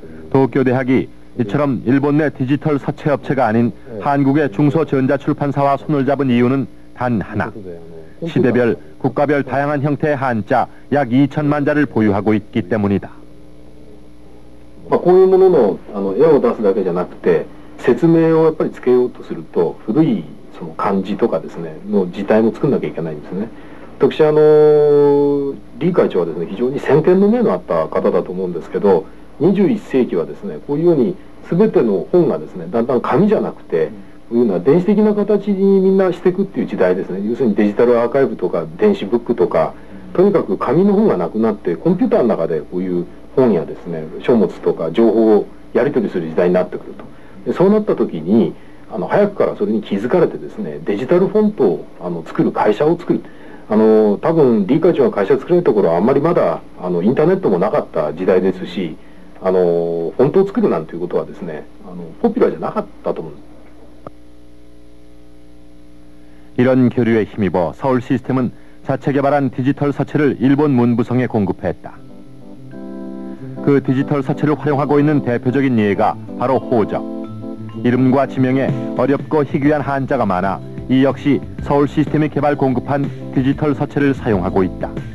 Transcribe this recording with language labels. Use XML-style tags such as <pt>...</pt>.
<ko>도쿄대학이 이처럼 일본 내 디지털 서체업체가 아닌 한국의 중소전자출판사와 손을 잡은 이유는 단 하나. 시대별, 국가별 다양한 형태의 한자 약 2천만 자를 보유하고 있기 때문이다.</ko> <ja>こういうものの絵を出すだけじゃなくて説明をやっぱりつけようとすると古いその漢字とかですねの字体も作んなきゃいけないんですね。私李会長はですね非常に先見の目のあった方だと思うんですけど、21世紀はですねこういうように全ての本がですねだんだん紙じゃなくてこういうような電子的な形にみんなしていくっていう時代ですね。要するにデジタルアーカイブとか電子ブックとかとにかく紙の本がなくなってコンピューターの中でこういう本やですね書物とか情報をやり取りする時代になってくると。でそうなった時に早くからそれに気づかれてですねデジタルフォントを作る会社を作る。多分李会長が会社を作れるところはあんまりまだインターネットもなかった時代ですしフォントを作るなんていうことはですねポピュラーじゃなかったと思うんです。</ja> <ko>이런 교류에 힘입어 서울 시스템은 자체 개발한 디지털 서체를 일본 문부성에 공급했다. 그 디지털 서체를 활용하고 있는 대표적인 예가 바로 호적. 이름과 지명에 어렵고 희귀한 한자가 많아 이 역시 서울 시스템이 개발 공급한 디지털 서체를 사용하고 있다.</ko>